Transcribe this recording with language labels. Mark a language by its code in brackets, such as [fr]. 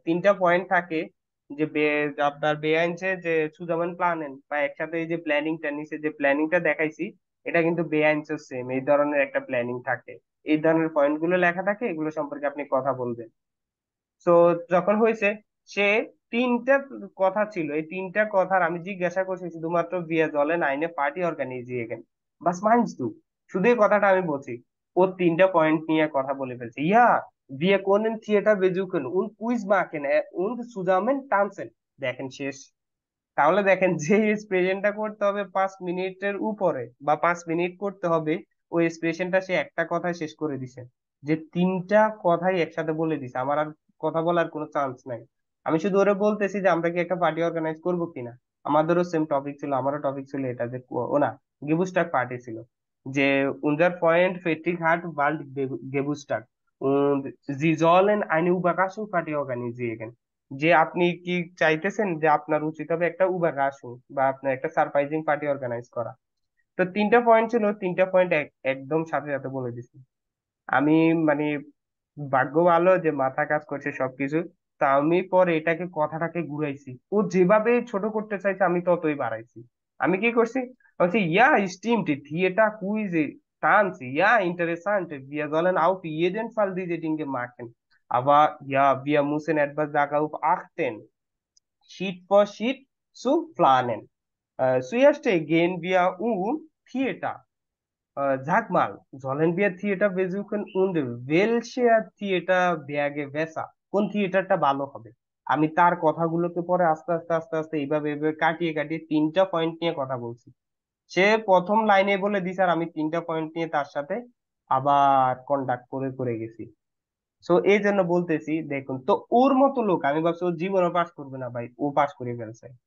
[bn] 3টা পয়েন্ট থাকে, যে আপনার বেআইনসে যে সুজামান প্ল্যানেন বা একসাথে এই যে প্ল্যানিংটা নিছে, যে প্ল্যানিংটা দেখাইছি, এটা কিন্তু বেআইনসের সেম এই ধরনের একটা প্ল্যানিং থাকে। এই ধরনের পয়েন্ট গুলো লেখা থাকে, এগুলো সম্পর্কে আপনি কথা বলবেন। তো যখন হয়েছে, সে 3টা কথা ছিল, এই 3টা কথার আমি জিজ্ঞাসা করছি শুধুমাত্র [de] wir sollen eine Party organisieren, [bn] বাস মাইন্স দু, শুধু এই কথাটা আমি বলছি। ও 3টা পয়েন্ট নিয়ে কথা বলে ফেলছে, ইয়া [de] wir können Theater besuchen und Quiz machen und zusammen tanzen। [bn] দেখেন শেষ। তাহলে দেখেন যে এক্সপ্রেশনটা করতে হবে 5 মিনিটের উপরে বা 5 মিনিট করতে হবে, ওই এক্সপ্রেশনটা সে একটা কথায় শেষ করে দিছে। যে 3টা কথাই একসাথে বলে দিছে, আমার আর কথা বলার কোনো চান্স নাই। আমি শুধু ওরে বলতেছি যে আমরা কি একটা পার্টি অর্গানাইজ করবো কিনা। আমাদেরও সেম টপিক ছিল, আমারও টপিক ছিল এটা, যে ও না, গেবুস্টাক পার্টি ছিল, যে [de] unser Freund Friedrich hat bald Geburtstag und sie sollen eine Überraschungsparty organisieren। [bn] যে আপনি কি চাইতেছেন যে আপনার উচিত হবে একটা উবাকাশু বা আপনার একটা সারপ্রাইজিং পার্টি অর্গানাইজ করা। তো 3টা পয়েন্ট ছিল, 3টা পয়েন্ট একদম সাথে সাথে বলে দিছি আমি। মানে ভাগ্য ভালো যে মাথা কাজ করছে সবকিছু। তা আমি পরে এটাকে কথাটাকে ঘুরাইছি, ও যেভাবে ছোট করতে চাইছে আমি ততই বাড়াইছি। আমি কি করছি, বলছি ইয়া স্টিমট theatre quiz [de] tanz, ja, interessant. Wir sollen auf jeden Fall diese Dinge machen. Aber ja, wir müssen etwas darauf achten, Schritt für Schritt zu planen. Zuerst gehen wir Theater. Sag mal, sollen wir Theater besuchen und welche Theater wäre besser? [bn] কোন থিয়েটারটা ভালো হবে? আমি তার কথাগুলোকে পরে আস্তে আস্তে আস্তে আস্তে এইভাবে এইভাবে কাটিয়ে কাটিয়ে 3টা পয়েন্ট নিয়ে কথা বলছি। সে প্রথম লাইনে বলে দিছে, আর আমি 3টা পয়েন্ট নিয়ে তার সাথে আবার কন্ডাক্ট করে করে গেছি। সো এই জন্য বলতেছি, দেখুন তো ওর মতো লোক, আমি ভাবছি ও জীবনে পাস করবে না ভাই, ও পাস করে ফেলছে।